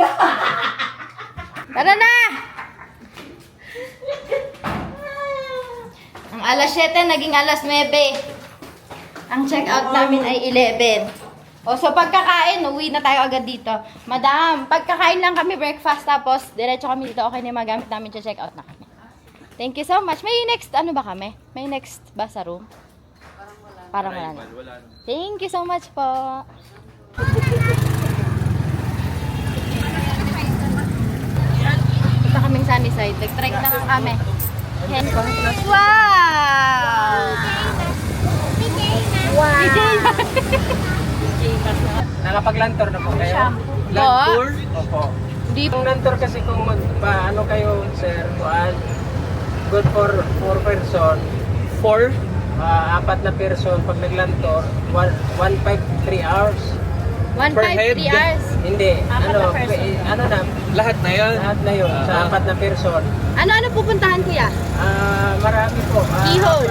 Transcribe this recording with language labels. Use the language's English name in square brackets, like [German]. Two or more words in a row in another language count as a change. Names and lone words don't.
[Filipino] Tara na! Ang alas 7, naging alas 9. Ang check-out namin ay 11. O, so pagkakain, uwi na tayo agad dito. Madam, pagkakain lang kami breakfast, tapos diretso kami dito. Okay na yung magamit namin, check-out na kami. [English] Thank you so much. [Filipino] May next, ano ba kami? May next ba sa room? Parang wala na. [English] Thank you so much po. [Filipino] Punta kaming sunny side. Nag-trek na lang kami. Wow! Wow! Nakapag-lantor na po kayo? Land tour? Opo. Di Yung lantor kasi kung ano kayo, sir, [English] good for 4 person. [Filipino] 4? Apat na person. Pag naglantor, 1.5, 3 hours. 1.5, 3 hours. Hindi. Apat na person. Ano na? Lahat na yun? Lahat na yun. Sa apat na person. Ano pupuntahan kuya? Marami po. Keyhole.